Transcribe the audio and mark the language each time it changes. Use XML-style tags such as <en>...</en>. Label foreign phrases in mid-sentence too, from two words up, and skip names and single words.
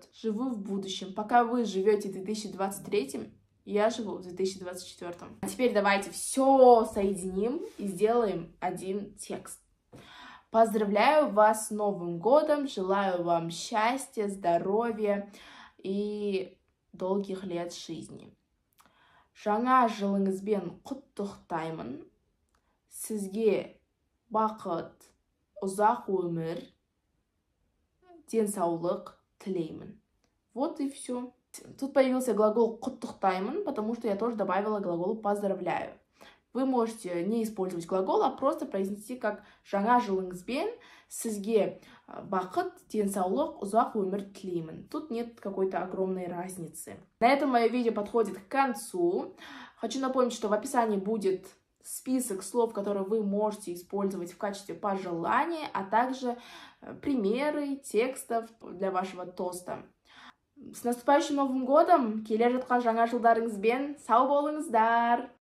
<ru>Живу в будущем. Пока вы живете в 2023, я живу в 2024. А теперь давайте все соединим и сделаем один текст. Поздравляю вас с Новым годом, желаю вам счастья, здоровья и долгих лет жизни.</ru> <kk>Жаңа жылыңызбен құттықтаймын. Сізге бақыт, ұзақ өмір, денсаулық тілеймін.</kk> <ru>Вот и все. Тут появился глагол «құттықтаймын», потому что я тоже добавила глагол «поздравляю». Вы можете не использовать глагол, а просто произнести как</ru> <kk>«жаңа жылыңызбен сізге бақыт, денсаулық, ұзақ өмір тілеймін».</kk> <ru>Тут нет какой-то огромной разницы. На этом мое видео подходит к концу. Хочу напомнить, что в описании будет список слов, которые вы можете использовать в качестве пожелания, а также примеры текстов для вашего тоста. С наступающим Новым годом!</ru> <kk>Келе жатқан жаңа жылдарыңызбен сау болыңыздар!</kk>